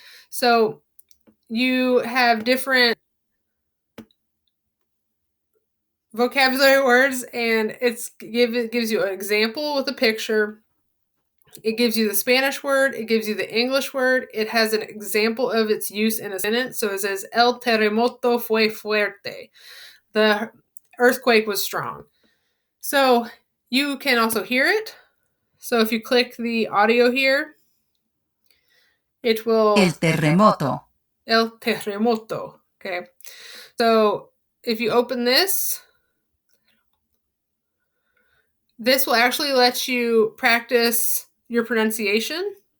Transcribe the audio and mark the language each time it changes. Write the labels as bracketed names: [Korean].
[English] So you have different vocabulary words, and it gives you an example with a picture. It gives you the Spanish word. It gives you the English word. It has an example of its use in a sentence. So it says, [Spanish] El terremoto fue fuerte. [English] The earthquake was strong. So you can also hear it. So if you click the audio here, it will... [Spanish] El terremoto. El terremoto. Okay. [English] So if you open this will actually let you practice your pronunciation.